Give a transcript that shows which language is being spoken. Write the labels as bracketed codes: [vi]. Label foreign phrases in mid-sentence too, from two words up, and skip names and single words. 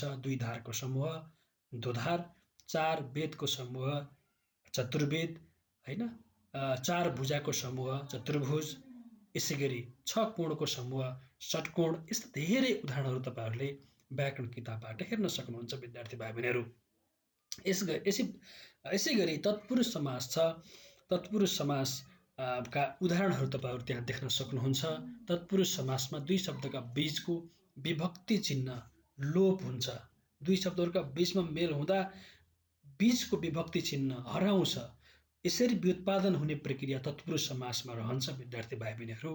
[ne] दुई धारको समूह द्विधार, चार वेदको समूह चतुर्वेद, होइन, चार भुजाको समूह चतुर्भुज, यसै गरी छ कोणको समूह षट्कोण। यस्ता धेरै उदाहरणहरू तपाईँहरूले व्याकरण किताबबाट हेर्न सक्नुहुन्छ विद्यार्थी भाइ बहिनीहरू। यसै गरी तत्पुरुष समास छ। तत्पुरुष समास का उदाहरणहरू तपाईँहरू त्यहाँ देख्न सक्नुहुन्छ। तत्पुरुष समासमा दुई शब्दका बीचको विभक्ति चिन्ह लोप हुन्छ। दुई शब्दहरूका बीचमा मेल हुँदा बीचको विभक्ति चिन्ह हराउँछ। यसरी व्युत्पादन हुने प्रक्रिया तत्पुरुष समासमा रहन्छ विद्यार्थी भाइ बहिनीहरू।